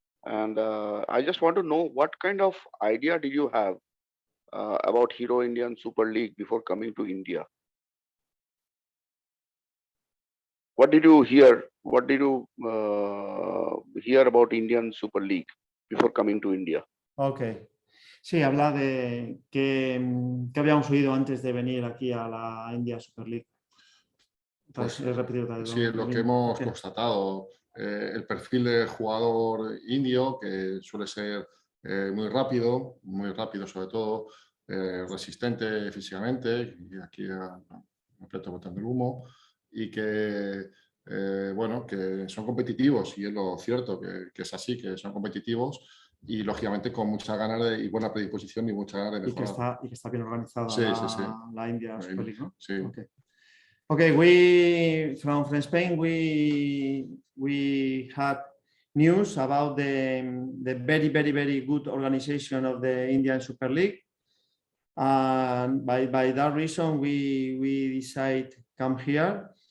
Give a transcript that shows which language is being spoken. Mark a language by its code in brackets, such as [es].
[en] And I just want to know what kind of idea did you have about Hero Indian Super League before coming to India? What did you hear? What did you hear about Indian Super League before coming to India? Ok. [es] Sí, habla de que habíamos oído antes de venir aquí a la India Super League. Pues, He repetido otra vez sí, lo que mismo. hemos constatado, el perfil de jugador indio, que suele ser muy rápido sobre todo, resistente físicamente, y aquí aprieto botando el humo, y que, bueno, que son competitivos, y es lo cierto, que es así, que son competitivos, y lógicamente con muchas ganas y buena predisposición y muchas ganas de mejorar. Y que está bien organizada Sí, la India Super League, ¿no? Sí. [en] Okay, we from Spain we had news about the very good organization of the Indian Super League, and by that reason we decide come here.